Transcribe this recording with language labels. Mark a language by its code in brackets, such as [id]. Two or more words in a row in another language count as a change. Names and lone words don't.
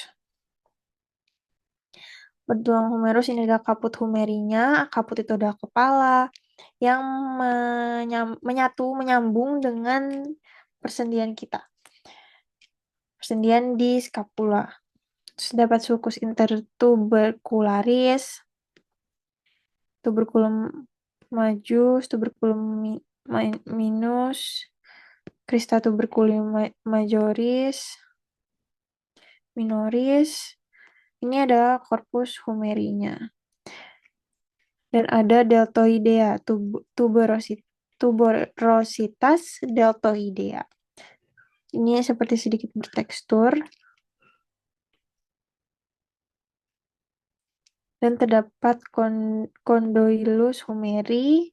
[id] Tulang humerus ini adalah kaput humerinya. Kaput itu adalah kepala yang menyambung dengan persendian kita. Persendian di scapula. Terus dapat [la] sulcus intertubercularis, tuberculum majus, tuberculum minus, crista tuberculum majoris, minoris. [id] Ini adalah korpus humerinya. Dan ada deltoidea, [la] tuberositas deltoidea. [id] Ini seperti sedikit bertekstur. Dan terdapat [la] condylos humeri.